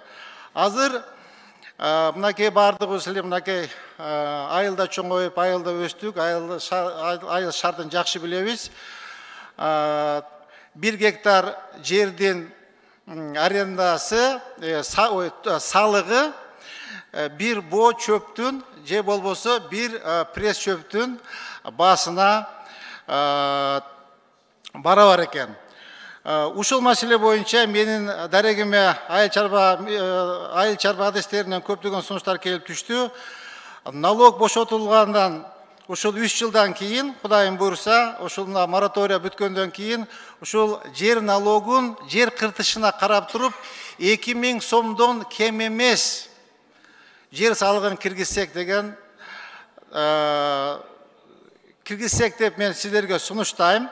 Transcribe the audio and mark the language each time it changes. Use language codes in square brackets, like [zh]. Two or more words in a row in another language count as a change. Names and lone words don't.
[ky] Азыр мынакей бардыгыбыз эле мынакей айылда чоңоюп, айылда өстүк, айыл шартын жакшы билебиз. 1 гектар жердин арендасы, салыгы бир боо чөптүн, же болбосо бир пресс чөптүн башына барабар экен. Ушул маселе боюнча менин дарегиме айыл чарба адистеринен көптөгөн сунуштар келип түштү. Налог бошотулгандан ушул 3 жылдан кийин, Кудайым буйрса, ушул моратория бүткөндөн кийин ушул жер налогун жер кыртышына карап туруп 2000 сомдон кем эмес жер салыгын киргизсек деген киргизсек деп мен силерге сунуштайм.